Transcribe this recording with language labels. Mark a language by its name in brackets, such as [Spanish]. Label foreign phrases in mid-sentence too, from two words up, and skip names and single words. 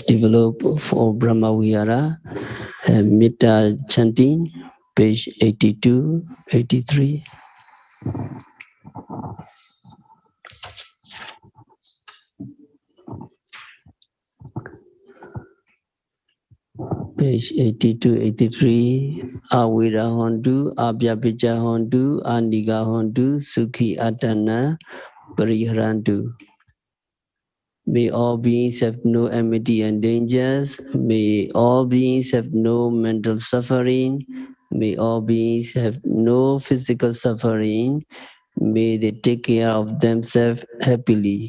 [English] develop for Brahma Vihara, Metta chanting, page 82, 83. Page 82, 83. [Pali] Awira Hondu, Abhyapija Hondu, Aniga Hondu, Sukhi Atana, Pariharantu. [English] May all beings have no enmity and dangers. May all beings have no mental suffering. May all beings have no physical suffering. May they take care of themselves happily.